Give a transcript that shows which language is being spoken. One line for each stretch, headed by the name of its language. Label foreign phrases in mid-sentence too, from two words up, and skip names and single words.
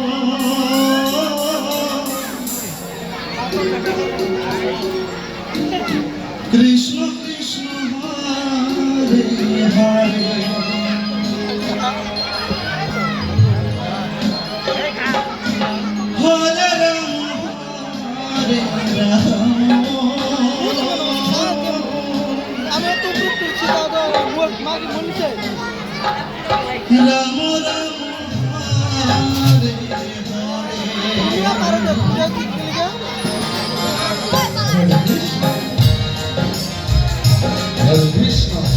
Sanskrit: Krishna Krishna Hare Hare Hare Rama Hare Rama
Bangla: আমি তো করছি দাদা মাকে বলছে
Sanskrit: Rama Rama Hare
Bangla: তুমি পারো না পূজা কি লিখা
Sanskrit: Hare Krishna